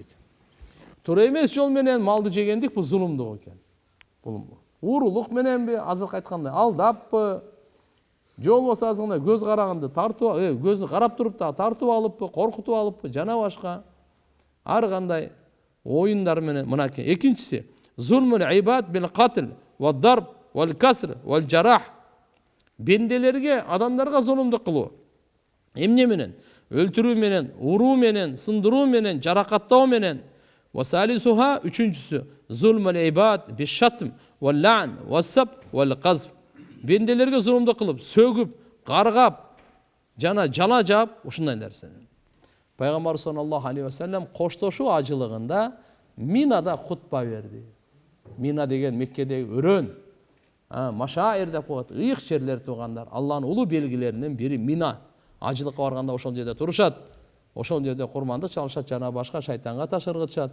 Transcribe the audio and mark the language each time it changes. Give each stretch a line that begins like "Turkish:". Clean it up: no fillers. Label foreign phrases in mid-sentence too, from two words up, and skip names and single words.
Kyrgyz: Туура эмес жол менен малды жегендик бул зулумдук экен. Бул уурулук мененби, азыркы айткандай алдаппы, же болбосо азгына көз караганды тартып, көздү карап туруп да тартып алыппы, коркутуп алыппы, жана башка ар кандай оюндар менен мынакей. Экинчиси,
Arabic: ظلم العباد بالقتل والضرب والكسر والجراح.
Kyrgyz: Бенделерге, адамдарга зулумдук кылуу. Эмне менен? Өлтүрүү менен, уруу менен, сындыруу менен, жаракаттоо менен.
Arabic: وثالثها,
Kyrgyz: үчүнчүсү,
Arabic: ظلم العباد بالشتم واللعن والسب والقذف.
Kyrgyz: Бенделерге зулумдук кылып, сөгүп, каргап, жана жала жаап, ушундай нерсе. Пайгамбар
Arabic: صلى الله عليه وسلم
Kyrgyz: коштошуу ажылыгында Минада хутба берди. Мина деген Меккедеги өрөн, машаир деп коет, ыйык жерлер туугандар. Алланын улуу белгилеринен бири Мина. Ажылыкка барганда ошол жерде турушат. Ошол жерде курманды чалышат, жана башка шайтанга ташыргычат.